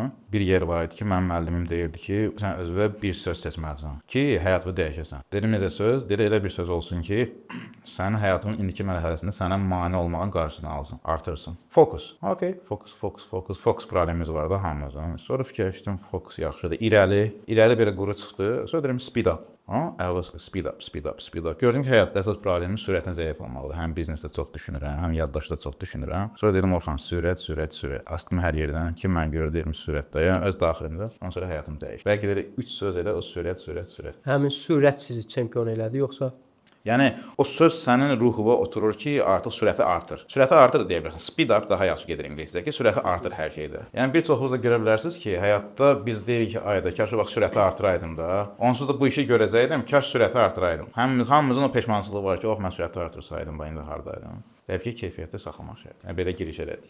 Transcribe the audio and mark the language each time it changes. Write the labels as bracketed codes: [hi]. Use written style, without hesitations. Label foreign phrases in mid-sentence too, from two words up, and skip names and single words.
[az] Bir yer var idi ki, mənim müəllimim deyirdi ki, sən özünə bir söz seçməlisən ki, həyatını dəyişəsən. Dedim, necə söz? Dedi, elə bir söz olsun ki, sənin həyatının indiki mərhələsində sənə mane olmağın qarşısını alsın, artırsın. Fokus. Okay, fokus problemimiz var da hamımızın. Sonra fikirləşdim, fokus yaxşıdır. İrəli belə quru çıxdı. Sonra dedim, [en] speed up. Speed up. [az] Gördüm ki, həyatda əsas problemim sürətin zəif olmalıdır. Həm biznesdə çox düşünürəm, həm yaddaşda çox düşünürəm. Sonra dedim, Orxan, sürət. Astım hər yerdən ki, mən görürəm sürətdəyəm, öz daxilimdə. Ondan sonra həyatım dəyişdi. Bəlkə də 3 söz elə o sürət. Həmin sürət sizi çempion elədi, yoxsa? Yəni o söz sənin ruhuna oturur ki, artıq sürəti artır. Sürəti artır da deyə bilərsən. [en] Speed up [az] daha yaxşı gedir ingiliscə ki, sürəti artır hər şeydə. Yəni bir çoxunuz da görə bilərsiniz ki, həyatda biz deyirik ki, ayda kaş o vaxt sürəti artıraydım da. Onsuz da bu işi görəcəydim, kaş sürəti artıraydım. Hamımızın o peşmançılığı var ki, mən sürəti artırsaydım, indi hardaydım. Təbii ki, keyfiyyətdə saxlamaq şərtdir. Yəni belə giriş elədik.